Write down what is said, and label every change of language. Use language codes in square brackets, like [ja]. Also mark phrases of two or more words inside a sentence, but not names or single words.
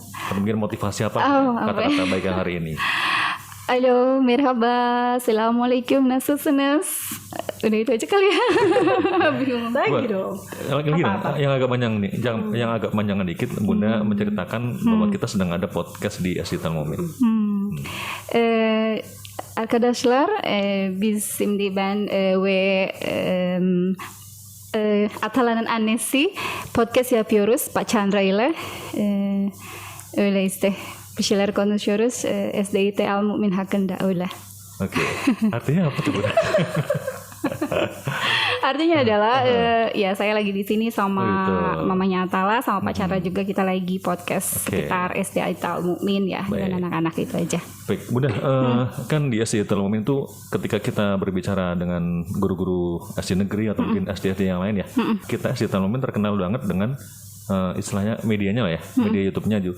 [id] Atau mungkin motivasi apa kata-kata baik hari ini? [tr] Halo, merhaba, assalamualaikum, nasılsınız? [id] Udah itu aja kali ya. Bingung lagi dong. Yang agak panjang nih, yang agak panjang dikit, Bunda menceritakan bahwa kita sedang ada podcast di Asital Mumin. [tr] Arkadaşlar, biz şimdi ben ve Atalan'ın annesi podcast yapıyoruz Pak Chandra ile. Öyle işte. Bir şeyler konuşuyoruz. SDIT Al Mu'min hakkında öyle. [id] Oke. Artinya apa tuh Bunda? Artinya adalah ya saya lagi di sini sama mamanya Atala sama Pak Chandra juga, kita lagi podcast sekitar SDIT Al Mu'min ya, dengan anak-anak itu aja. Baik, Bunda, kan di SDIT Al Mu'min itu ketika kita berbicara dengan guru-guru SD negeri atau mungkin SDIT yang lain ya, kita SDIT Al Mu'min terkenal banget dengan istilahnya medianya lah ya, media YouTube-nya juga.